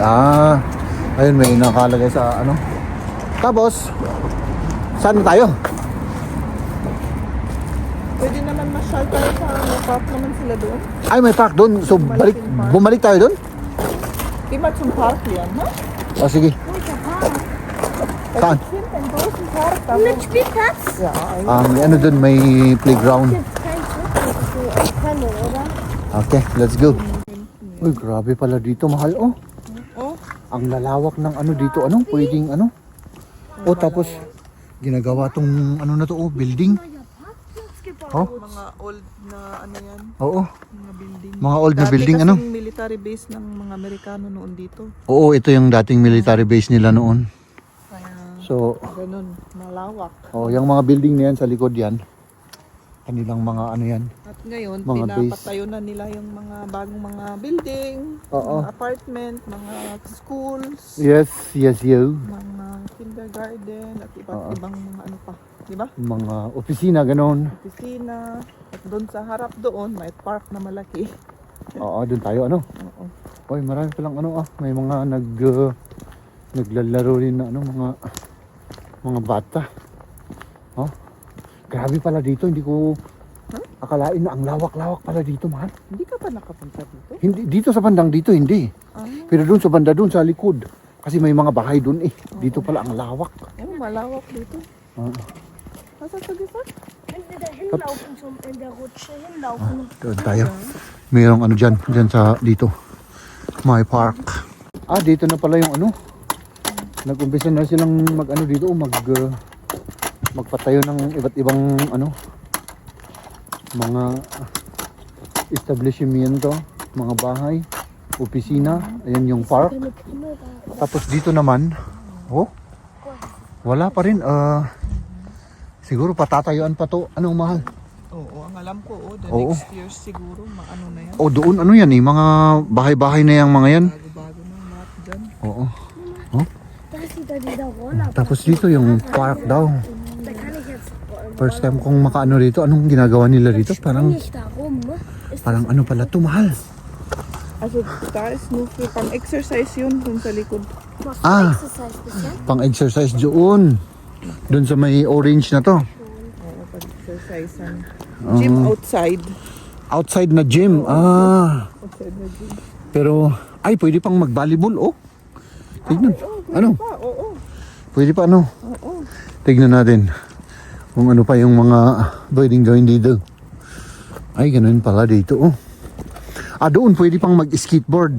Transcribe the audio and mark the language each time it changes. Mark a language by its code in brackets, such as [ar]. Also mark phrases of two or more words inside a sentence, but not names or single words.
[tl] Ayun, may nakalagay sa Tapos, saan na tayo? Pwede naman masyal tayo sa park naman sila doon. Ay, may park doon. So, bumalik tayo doon? Iba yung park yan, ha? Sige. Saan? [de] Mit Spielplatz? [tl] Yeah, May doon, may playground. [de] Kein Tunnel, oder? [en] Okay, let's go. [tl] Uy, grabe pala dito, mahal. Oh, Ang lalawak ng dito. Pwedeng tapos ginagawa tong na to, building. [de] Parkplatz gebaut. [tl] Oh, mga old na yan, oo. mga building. building. Mga old na Dati building, ano? kasing military base ng mga Amerikano noon dito. Oo, ito yung dating military base nila noon. Kaya So, ganun, malawak. yung mga building na yan sa likod yan. Kanilang mga ano yan. At ngayon, Mga pinapatayo na nila yung mga bagong mga building, Oo. mga apartment, mga schools, [en] Yes, you. [tl] mga kindergarten, at iba't Oo. ibang mga ano pa. Di ba? Mga opisina, ganon. Opisina. At doon sa harap doon, may park na malaki. Oo, doon tayo ano. Oo. Oy, marami palang ano may mga naglalaro rin na ano, mga bata. Oh. Grabe pala dito, hindi ko akalain na ang lawak-lawak pala dito, mahal. Hindi ka pa nakapunta dito? Hindi dito sa bandang dito hindi. Ah, Pero doon sa banda doon sa likod. Kasi may mga bahay doon eh. Dito pala ang lawak. malawak dito. Ah, Nasa sa gisa? [de] Wenn wir da hinlaufen, in der Rutsche hinlaufen. [tl] doon tayo. Mayroong ano dyan sa dito. [en] My park. [tl] Dito na pala yung ano. Nag-umpisa na silang mag-ano dito, magpatayo ng iba't ibang ano, mga establishmento, mga bahay, opisina. Ayan yung park. Tapos dito naman, wala pa rin. Siguro patatayuan pa to. Anong mahal? Oo, ang alam ko, the Oo. next year siguro, maano na yan. Doon ano yan eh, mga bahay-bahay na yung mga yan. Bago-bago na lahat dyan. Oo. [de] Da ist wieder dieser Roller. [tl] Tapos dito yung park daw. [de] Da kann ich jetzt [tl] First time kong makaano rito. Anong ginagawa nila rito? Parang [de] nicht da rum, ne? Ist [tl] ano pala to, mahal. [de] Also, da ist nur für [tl] pang-exercise yun, dun sa likod. [de] was [tl] Ah. [de] Exercise bisher? [tl] Pang-exercise doon. Doon sa may orange na to. Oo, pag-exercise. [en] Gym outside. [tl] Outside na gym. Outside na gym. Pero, pwede pang mag-volleyball, Tignan. Ano? Oo. Pwede pa ano? Oo. Tignan natin. Kung ano pa yung mga pwedeng gawin dito. Ay, ganun pala dito, doon pwede pang mag-skateboard.